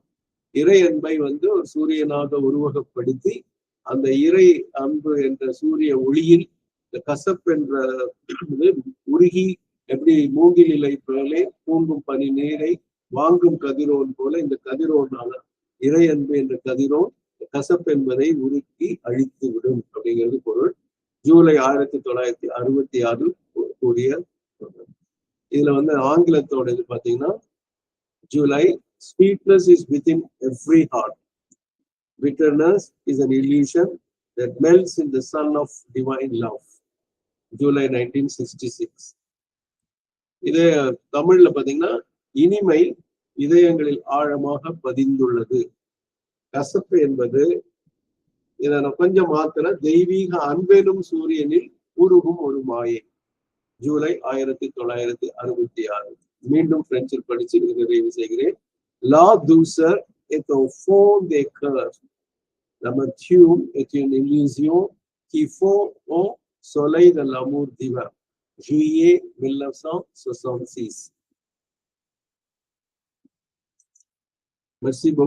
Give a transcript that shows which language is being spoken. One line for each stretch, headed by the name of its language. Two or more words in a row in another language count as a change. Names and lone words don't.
Tamil: இறை அன்பை ஒரு சூரியனாக உருவகப்படுத்தி அந்த இறை அன்பு என்ற சூரிய ஒளியில் இந்த கசப்பு என்ற உருகி எப்படி மூங்கில் இலை போலே பூங்கும் பனி நீரை வாங்கும் கதிரோன் போல இந்த கதிரோனால இறை அன்பு என்ற கதிரோன் கசப்பு என்பதை உருக்கி அழித்து விடும் அப்படிங்கிறது பொருள். ஜூலை 1966 கூடிய இதுல ஆங்கிலத்தோட இது பாத்தீங்கன்னா, ஜூலை
English: sweetness is within every heart. Bitterness is an illusion that melts in the sun of divine love. July 1966.
Tamil: இது தமிழ்ல பாத்தீங்கன்னா, இனிமை இதயங்களில் ஆழமாக பதிந்துள்ளது. கசப்பு என்பது இதை நான் கொஞ்சம் மாத்திர தெய்வீக அன்பெனும் சூரியனில் உருகும் ஒரு மாயை. ஜூலை 1966. மீண்டும் பிரெஞ்சில் படிச்சு நிறைவு செய்கிறேன்.
French: La douceur est au fond des cœurs. L'amertume est une illusion qui fond au soleil de l'amour divin. Juillet 1966. Merci beaucoup à tous.